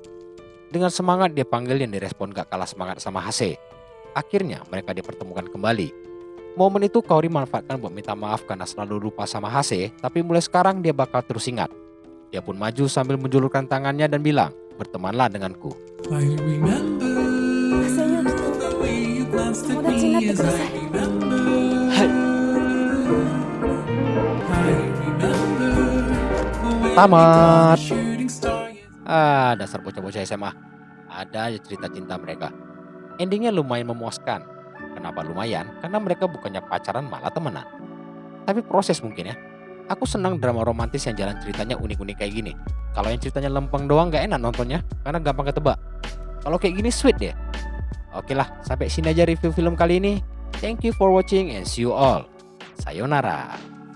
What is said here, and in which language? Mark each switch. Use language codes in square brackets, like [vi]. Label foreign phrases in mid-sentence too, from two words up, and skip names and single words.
[id] Dengan semangat dia panggil yang direspon gak kalah semangat sama Hase. Akhirnya mereka dipertemukan kembali. Momen itu Kaori manfaatkan buat minta maaf karena selalu lupa sama Hase, tapi mulai sekarang dia bakal terus ingat. Dia pun maju sambil menjulurkan tangannya dan bilang, bertemanlah denganku. [ja] ハセユキと友達になってください。 [id] Tamat. Dasar bocah-bocah SMA. Ada aja cerita cinta mereka. Endingnya lumayan memuaskan. Kenapa lumayan? Karena mereka bukannya pacaran malah temenan. Tapi proses mungkin ya. Aku senang drama romantis yang jalan ceritanya unik-unik kayak gini. Kalau yang ceritanya lempeng doang gak enak nontonnya, karena gampang ketebak. Kalau kayak gini sweet deh. Oke lah, sampai sini aja review film kali ini. [en] Thank you for watching and see you all. [ja] Sayonara.